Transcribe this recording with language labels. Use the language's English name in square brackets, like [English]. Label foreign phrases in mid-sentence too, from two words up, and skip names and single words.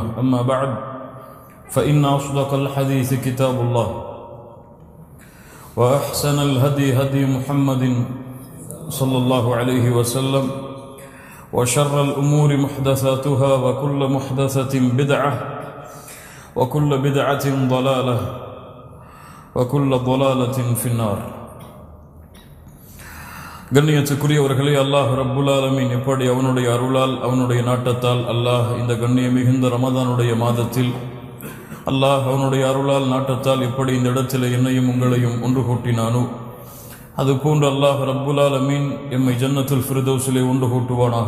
[Arabic] أما بعد فإن أصدق الحديث كتاب الله وأحسن الهدي هدي محمد صلى الله عليه وسلم وشر الأمور محدثاتها وكل محدثة بدعة وكل بدعة ضلالة وكل ضلالة في النار. [Tamil] கண்ணியத்துக்குரியவர்களே, [Arabic] الله رب العالمين [Tamil] எப்படி அவனுடைய அருளால் அவனுடைய நாட்டத்தால் அல்லாஹ் இந்த கண்ணிய மிகுந்த ரமதானுடைய மாதத்தில் அல்லாஹ் அவனுடைய அருளால் நாட்டத்தால் எப்படி இந்த இடத்தில் என்னையும் உங்களையும் ஒன்று கூட்டினானோ அதுபோன்று [Arabic] الله رب العالمين [Tamil] எம்மை ஜன்னத்துல் ஃபிர்தௌஸிலே ஒன்று கூட்டுவானாக.